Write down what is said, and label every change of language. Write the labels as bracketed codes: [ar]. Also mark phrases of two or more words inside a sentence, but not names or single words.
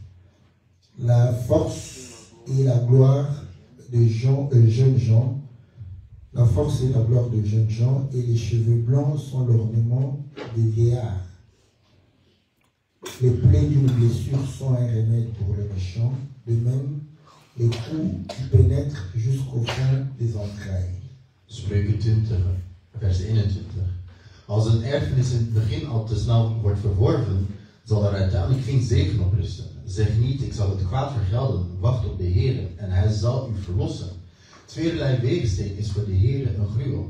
[fr] La force et la gloire de jeunes gens, la force et la gloire de jeunes gens et les cheveux blancs sont l'ornement des vieillards. Les plaies d'une blessure sont un remède pour le méchant, de même les coups qui pénètrent jusqu'au fond des entrailles. Spreuken 20, vers 21. [nl] Als een erfenis in het begin al te snel wordt verworven, zal er uiteindelijk geen zegen op rusten. Zeg niet, ik zal het kwaad vergelden, wacht op de Heer en hij zal u verlossen. Tweeërlei wegensteen is voor de Heer een gruwel.